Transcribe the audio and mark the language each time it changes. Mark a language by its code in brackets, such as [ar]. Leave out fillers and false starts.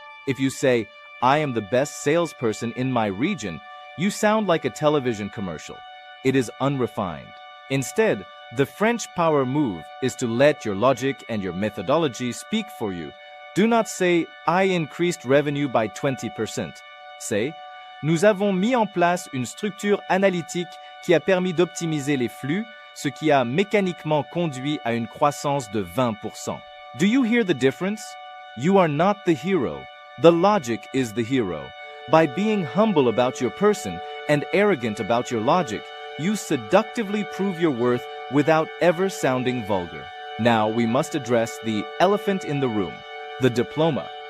[en] If you say, "I am the best salesperson in my region," you sound like a television commercial. It is unrefined. Instead, the French power move is to let your logic and your methodology speak for you. Do not say, "I increased revenue by 20%. [fr] Say, "Nous avons mis en place une structure analytique qui a permis d'optimiser les flux, ce qui a mécaniquement conduit à une croissance de 20%. [en] Do you hear the difference? You are not the hero. The logic is the hero. By being humble about your person and arrogant about your logic, you seductively prove your worth without ever sounding vulgar. Now we must address the elephant in the room, the diploma.